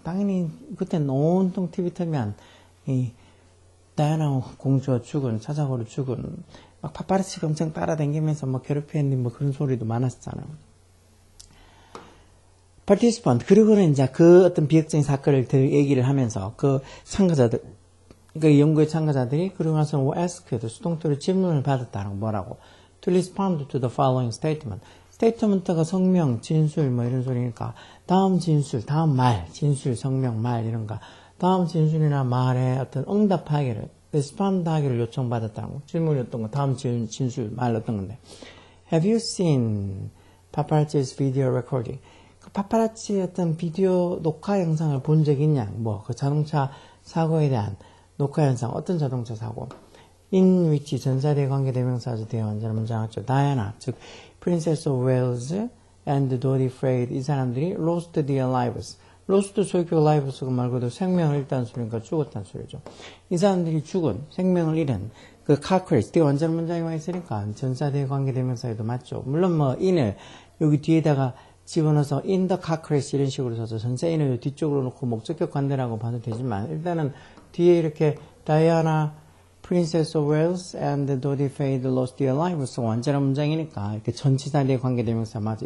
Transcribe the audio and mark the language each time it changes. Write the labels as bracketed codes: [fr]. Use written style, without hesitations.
[ko] 당연히 그때 온통 TV 틀면 이 다이아나 공주가 죽은, 차사고로 죽은 막 파파라치가 엄청 따라다니면서 괴롭히는 그런 소리도 많았잖아요. participant, 그리고는 이제 그 어떤 비극적인 사건을 얘기를 하면서 그 참가자들, 그 연구의 참가자들이 그러고 나서 asked, 수동태로 질문을 받았다는 거 뭐라고? [en] To respond to the following statement. [ko] statement가 성명, 진술 이런 소리니까 다음 진술, 다음 말, 진술, 성명, 말 이런가 다음 진술이나 말에 어떤 응답하기를 respond 하기를 요청받았다는 거. 질문이었던 거, 다음 진술, 말 어떤 건데. [en] Have you seen paparazzi's video recording? [ko] 그 파파라치의 어떤 비디오 녹화 영상을 본 적 있냐? 그 자동차 사고에 대한 녹화 영상, 어떤 자동차 사고? in which 전사대 관계대명사죠. 대원자는 문장하죠. 다이아나, 즉 Princess of Wales and Dodi Fayed 이 사람들이 [en] lost their lives. [ko] lost 소유격 lives가 말고도 생명을 잃다는 소리니까 죽었다는 소리죠. 이 사람들이 죽은, 생명을 잃은 그 car crash, 뒤에 원전 문장이 와 있으니까 전사대 관계대명사에도 맞죠. 물론 in을 여기 뒤에다가 집어넣어서 [en] in the car crash [ko] 이런 식으로 써서 전사인을 뒤쪽으로 놓고 목적격 관대라고 봐도 되지만 일단은 뒤에 이렇게 Diana, Princess of Wales and Dodi Fade [en] lost their lives [ko] 완전한 문장이니까 이렇게 전치사에 관계대명사 맞아.